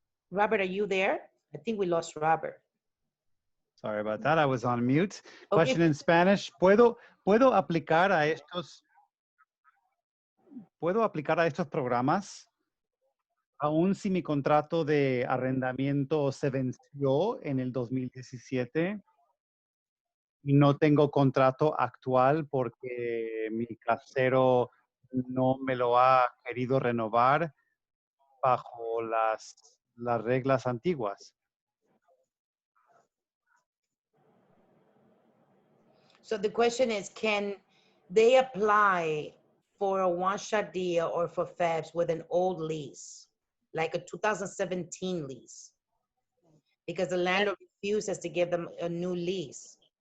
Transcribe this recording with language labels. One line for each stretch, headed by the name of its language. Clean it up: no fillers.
English: Robert, are you there? I think we lost Robert. Sorry about that. I was on mute. Okay. Question in Spanish.
Spanish: ¿Puedo aplicar a estos programas aún si mi contrato de arrendamiento se venció en el 2017 y no tengo contrato actual porque mi casero no me lo ha querido renovar bajo las reglas antiguas?
English: So the question is, can they apply for a one-shot deal or for FABs with an old lease, like a 2017 lease? Because the landlord refuses to give them a new lease.